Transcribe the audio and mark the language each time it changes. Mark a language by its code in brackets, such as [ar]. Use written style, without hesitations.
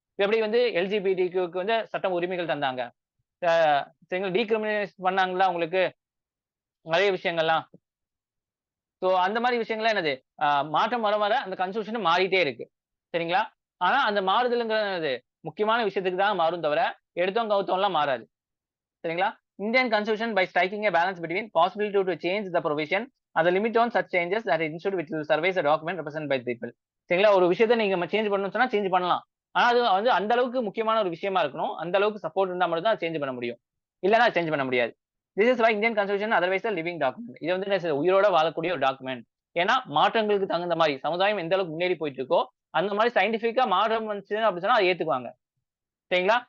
[ta] எப்படி வந்து எல்ஜிபிடிக்கு வந்து சட்டம் உரிமைகள் தந்தாங்க. சரிங்களா? டீக்ரிமினேட் பண்ணாங்களா உங்களுக்கு நிறைய விஷயங்கள்லாம். சோ அந்த மாதிரி விஷயங்கள்லாம் என்னது? மாற்றம் வர வர அந்த கான்ஸ்டிடியூஷன் மாறிட்டே இருக்கு. சரிங்களா? ஆனா அந்த மாறுதல்ங்கிறது என்னது? முக்கியமான விஷயத்துக்கு தான் மாறும் தவிர எடுத்தோம் கவுத்தோம்லாம் மாறாது. சரிங்களா? [en] Indian constitution by striking a balance between possibility to change the provision and the limit on such changes that it ensured which will survive the document represented by the people. [ta] சரிங்களா? ஒரு விஷயத்தை நீங்க சேஞ்ச் பண்ணணும்னு சொன்னா change பண்ணலாம். ஆனா அது வந்து அந்த அளவுக்கு முக்கியமான ஒரு விஷயமா இருக்கணும். அந்த அளவுக்கு சப்போர்ட் இருந்தா மட்டும் தான் சேஞ்ச் பண்ண முடியும். இல்லன்னா சேஞ்ச் பண்ண முடியாது. [en] This is why Indian constitution otherwise living document. [ta] இது வந்து என்ன உயிரோட வாழக்கூடிய ஒரு டாக்குமெண்ட். ஏன்னா மாற்றங்களுக்கு தகுந்த மாதிரி சமுதாயம் எந்த அளவுக்கு முன்னேறி போயிட்டு இருக்கோ அந்த மாதிரி சயின்டிபிக்கா மாற்றம் வந்துச்சு அப்படின்னு சொன்னா அதை ஏத்துக்குவாங்க. சரிங்களா?